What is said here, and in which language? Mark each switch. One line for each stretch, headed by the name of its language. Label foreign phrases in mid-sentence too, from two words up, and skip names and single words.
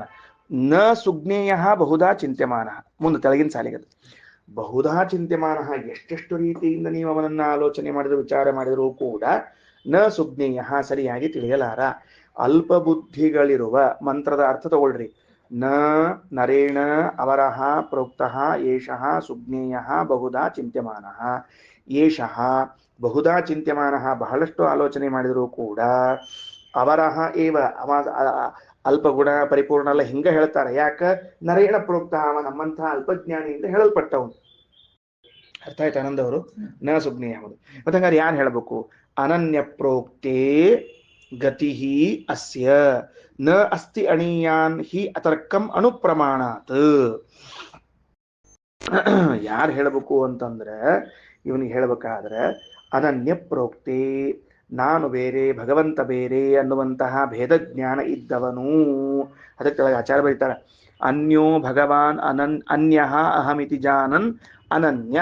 Sanskrit: ನ ಸುಜ್ಞೇಯ ಬಹುಧಾ ಚಿಂತ್ಯಮಾನ.
Kannada: ಮುಂದೆ ತೆಳಗಿನ ಸಾಲಿಗದ
Sanskrit: ಬಹುಧಾ ಚಿಂತ್ಯಮಾನ.
Kannada: ಎಷ್ಟೆಷ್ಟು ರೀತಿಯಿಂದ ನೀವು ಅವನನ್ನ ಆಲೋಚನೆ ಮಾಡಿದ್ರು ವಿಚಾರ ಮಾಡಿದ್ರು ಕೂಡ
Sanskrit: ನ ಸುಜ್ಞೇಯ
Kannada: ಸರಿಯಾಗಿ ತಿಳಿಯಲಾರ. ಅಲ್ಪ ಬುದ್ಧಿಗಳಿರುವ ಮಂತ್ರದ ಅರ್ಥ ತಗೊಳ್ರಿ.
Sanskrit: ನ ನರೇಣ ಅವರಹ ಪ್ರೋಕ್ತ ಏಷಃ ಸುಜ್ಞೇಯ ಬಹುಧಾ ಚಿಂತ್ಯಮಾನ. ಏಷಃ ಬಹುಧಾ ಚಿಂತ್ಯಮಾನ,
Kannada: ಬಹಳಷ್ಟು ಆಲೋಚನೆ ಮಾಡಿದರೂ ಕೂಡ
Sanskrit: ಅವರಹ ಏವ
Kannada: ಅಲ್ಪ ಗುಣ ಪರಿಪೂರ್ಣ ಅಲ್ಲ ಹಿಂಗ ಹೇಳ್ತಾರೆ. ಯಾಕ?
Sanskrit: ನರೇಣ ಪ್ರೋಕ್ತ,
Kannada: ಅವ ನಮ್ಮಂತಹ ಅಲ್ಪಜ್ಞಾನಿಯಿಂದ ಹೇಳಲ್ಪಟ್ಟವನು. ಅರ್ಥ ಆಯ್ತು ಆನಂದ್ ಅವರು?
Sanskrit: ನ ಸುಜ್ಞೇಯ.
Kannada: ಮತ್ತೆ ಹಂಗಾರೆ ಯಾರು ಹೇಳ್ಬೇಕು?
Sanskrit: ಅನನ್ಯ ಪ್ರೋಕ್ತೇ ಗತಿ ಅಸ್ಯ ನ ಅಸ್ತಿ ಅಣೀಯಾನ್ ಹಿ ಅತರ್ಕಂ ಅನುಪ್ರಮಾಣಾತ್.
Kannada: ಯಾರು ಹೇಳ್ಬೇಕು ಅಂತಂದ್ರೆ ಇವನಿಗೆ ಹೇಳ್ಬೇಕಾದ್ರೆ
Sanskrit: ಅನನ್ಯ ಪ್ರೋಕ್ತೆ,
Kannada: ನಾನು ಬೇರೆ ಭಗವಂತ ಬೇರೆ ಅನ್ನುವಂತಹ ಭೇದ ಜ್ಞಾನ ಇದ್ದವನು. ಅದಕ್ಕೆ ಆಚಾರ್ಯ ಬರೀತಾರೆ
Sanskrit: ಅನ್ಯೋ ಭಗವಾನ್ ಅನ್ಯ ಅಹಮಿತಿ ಜಾನನ್ ಅನನ್ಯ.